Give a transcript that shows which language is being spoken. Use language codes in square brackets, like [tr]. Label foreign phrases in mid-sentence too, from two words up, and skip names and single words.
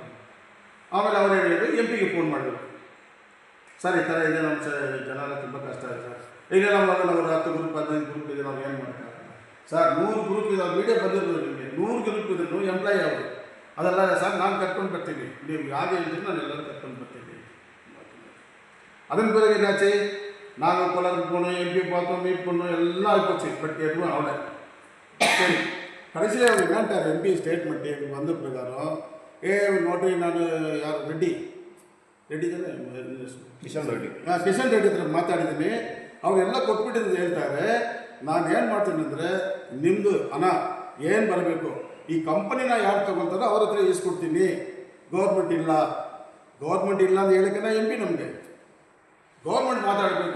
[kn] ಆಮೇಲೆ ಅವ್ರು ಏನು ಹೇಳಿದ್ರು, MP ಗೆ ಫೋನ್ ಮಾಡಿದ್ರು, ಸರ್ ಈ ಥರ ಇದೆ, ನಮ್ಮ ಜನರ ತುಂಬ ಕಷ್ಟ ಇದೆ ಸರ್, ಈಗ ನಮ್ಮಲ್ಲಿ ನಾವು 10 ಗ್ರೂಪ್ 15 ಗ್ರೂಪ್ ಇದೆ, ನಾವು ಏನು ಮಾಡೋಕ್ಕಾಗಲ್ಲ ಸರ್. 100 ಗ್ರೂಪ್ ಇದೆ, ವಿಡಿಯೋ ಬಂದಿರೋದು ನಿಮಗೆ, 100 ಗ್ರೂಪ್ ಇದ್ರು ಎಂಪ್ಲಾಯಿ ಅವರು ಅದೆಲ್ಲ ಸರ್, ನಾನು ಕರ್ಕೊಂಡು ಬರ್ತೀನಿ, ನೀವು ಯಾರು ಹೇಳಿದ್ರು ನಾನು ಎಲ್ಲರೂ ಕರ್ಕೊಂಡು ಬರ್ತೀನಿ. [ta] அதன் பிறகு என்னாச்சு, நாங்கள் கோலாருக்கு போனோம், MP பார்த்தோம், மீட் பண்ணோம், எல்லாம் ஆகிப்போச்சு. பட் எதுவும் அவளை சரி, கடைசியில் அவர் என்னட்டார், MP ஸ்டேட்மெண்ட்டு எனக்கு வந்த பிரகாரம் நோட்டரி நான் யார் ரெட்டி தானே, [kn] ಕಿಶನ್ ರೆಡ್ಡಿ ಹತ್ರ ಮಾತಾಡಿದ್ದೀನಿ. ಅವರೆಲ್ಲ ಕೊಟ್ಬಿಟ್ಟಿದ್ದು ಹೇಳ್ತಾರೆ. ನಾನು ಏನು ಮಾಡ್ತೀನಿ ಅಂದರೆ, ನಿಮ್ಮದು ಹಣ ಏನು ಬರಬೇಕು, ಈ ಕಂಪನಿನ ಯಾರು ತೊಗೊಳ್ತಾರೋ ಅವ್ರ ಹತ್ರ ಈಸ್ಕೊಡ್ತೀನಿ. ಗೌರ್ಮೆಂಟ್ ಇಲ್ಲ ಅಂತ ಹೇಳೋಕೆ MP ನಮಗೆ ಗೌರ್ಮೆಂಟ್ ಮಾತಾಡಬೇಕು.